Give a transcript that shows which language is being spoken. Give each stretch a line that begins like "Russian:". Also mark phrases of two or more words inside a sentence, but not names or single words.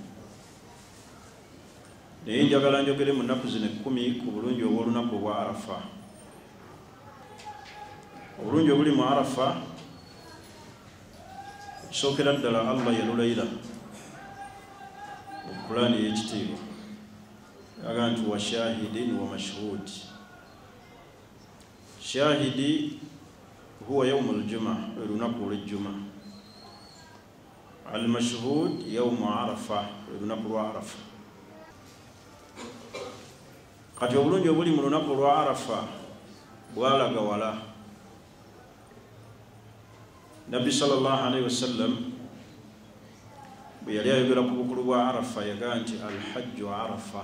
Ganda: Naye njagala njogere mu nnaku zino 10 ku bulungi obw'olunaku obwa Arafa. Obulungi obuli mu Arafa, ekisookera ddala Allah yalulayira mu Qur'ani ey'ekitiibwa, yaga nti
Arabic: وشاهد ومشهود. الشاهد هو يوم الجمعة,
Ganda: olunaku olw'ejjuma.
Arabic: المشهود يوم عرفة,
Ganda: olunaku lwa Arafa. Kati obulungi obuli mu lunaku lwa Arafa bwalaga wala. Nabbi
Arabic: صلى الله عليه وسلم
Ganda: bwe yali ayogera ku bukulu bwa Arafa yaga nti
Arabic: الحج عرفة.